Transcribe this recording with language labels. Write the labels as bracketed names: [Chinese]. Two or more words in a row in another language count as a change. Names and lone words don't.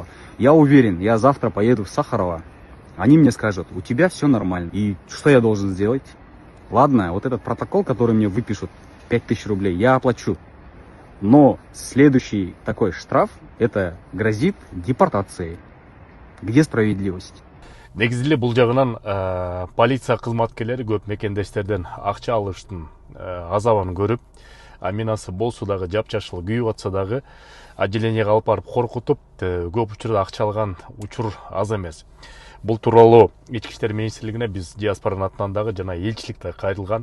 [Russian] Я уверен, я завтра поеду в Сахарово, они мне скажут, у тебя все нормально. И что я должен сделать? Ладно, вот этот протокол, который мне выпишут, 5000 рублей, я оплачу. Но следующий такой штраф, это грозит депортацией. Где справедливость? [Kyrgyz] Негизи эле бул жагынан полиция кызматкерлери көп мекендештерден акча алыштын азабын көрүп, Аминасы болсо дагы жапжашыл күйүп атса дагы отделениеге алып барып коркутуп, көп учурда акча алган учур аз эмес. Бул тууралуу Ички иштер министрлигине биз диаспоранын атынан дагы жана элчиликте кайрылган.